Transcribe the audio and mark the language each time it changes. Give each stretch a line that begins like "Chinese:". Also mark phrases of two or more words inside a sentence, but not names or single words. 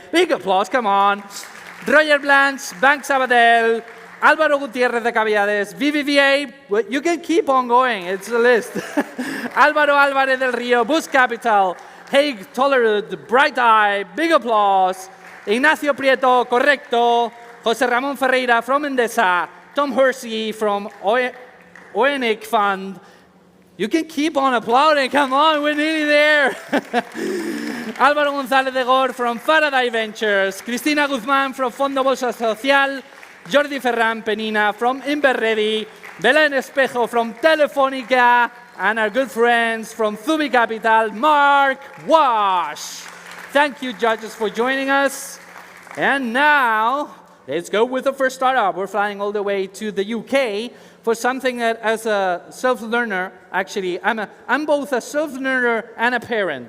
English: Big applause, come on. Roger Blanche, Bank Sabadell, Álvaro Gutiérrez de Cavidades, BBVA, well, you can keep on going, it's a list. Álvaro Álvarez del Río, Boost Capital, Haig Tolerud, Bright Eye, big applause. Ignacio Prieto, Correcto. José Ramón Ferreira from Endesa, Tom Hersey from Oenic Fund. You can keep on applauding, come on, we're nearly there. Álvaro González de Gor from Faraday Ventures, Cristina Guzmán from Fondo Bolsa Social, Jordi Ferran Penina from Inverready, Belén Espejo from Telefónica, and our good friends from Zubi Capital, Mark Wash. Thank you, judges, for joining us. And now, let's go with the first startup. We're flying all the way to the UK for something that, as a self-learner, actually, I'm both a self-learner and a parent.